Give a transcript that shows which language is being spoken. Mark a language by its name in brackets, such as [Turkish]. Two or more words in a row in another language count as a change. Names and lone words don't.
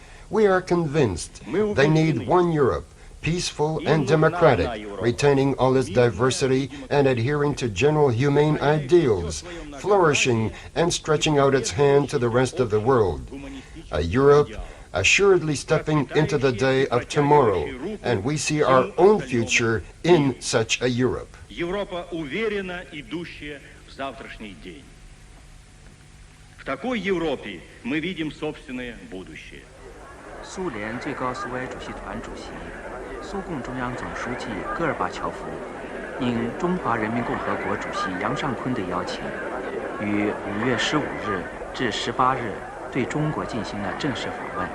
[English] We are convinced they need one Europe, peaceful and democratic, retaining all its diversity and adhering to general humane ideals, flourishing and stretching out its hand to the rest of the world. A Europe assuredly stepping into the day of tomorrow, and we see our own future in such a Europe. [Russian] Европа уверенно идущая в завтрашний день. В такой Европе мы видим собственное будущее. [Chinese] 苏联最高苏维埃主席团主席、苏共中央总书记戈尔巴乔夫应中华人民共和国主席杨尚昆的邀请，于5月15日至18日对中国进行了正式访问。